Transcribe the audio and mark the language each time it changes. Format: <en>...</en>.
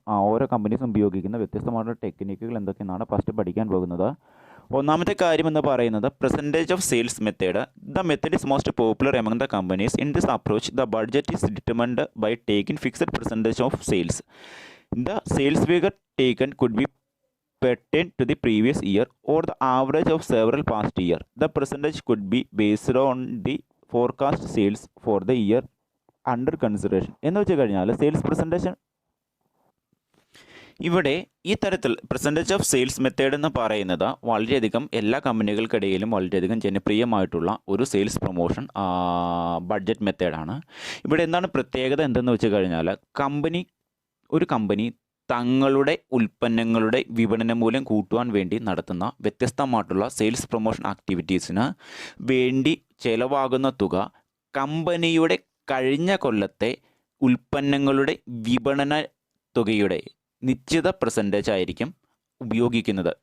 <ml>ഓരോ കമ്പനീസും ഉപയോഗിക്കുന്ന വ്യത്യസ്തമായിട്ടുള്ള ടെക്നിക്കുകൾ എന്തൊക്കെയെന്നാണ് ഫസ്റ്റ് പഠിക്കാൻ പോകുന്നത്. ഒന്നാമത്തെ കാര്യം എന്ന് പറയുന്നത്</ml> <en>Percentage of sales method. The method is most popular among the companies. In this approach the budget is determined by taking fixed percentage of sales. The sales figure taken could be pertain to the previous year or the average of several past year. The percentage could be based on the forecast sales for the year under consideration.</en> <ml>എന്ന് വെച്ച് കഴിഞ്ഞാൽ sales percentage ഇവിടെ ഈ തരത്തിൽ percentage of sales method എന്ന് പറയുന്നത് വളരെയധികം എല്ലാ കമ്പനികൾക്കിടയിലും വളരെയധികം ജനപ്രിയമായിട്ടുള്ള ഒരു സെയിൽസ് പ്രൊമോഷൻ ബഡ്ജറ്റ് മെത്തേഡാണ്. ഇവിടെ എന്താണ് പ്രത്യേകത എന്തെന്ന് വെച്ച് കഴിഞ്ഞാൽ ഒരു കമ്പനി തങ്ങളുടെ ഉൽപ്പന്നങ്ങളുടെ വിപണന മൂല്യം കൂട്ടുവാൻ വേണ്ടി നടത്തുന്ന വ്യത്യസ്തമായിട്ടുള്ള സെയിൽസ് പ്രൊമോഷൻ ആക്ടിവിറ്റീസിന് വേണ്ടി ചെലവാകുന്ന തുക കമ്പനിയുടെ കഴിഞ്ഞ കൊല്ലത്തെ ഉൽപ്പന്നങ്ങളുടെ വിപണന തുകയുടെ നിശ്ചിത പെർസെൻറ്റേജ് ആയിരിക്കും ഉപയോഗിക്കുന്നത്.</ml>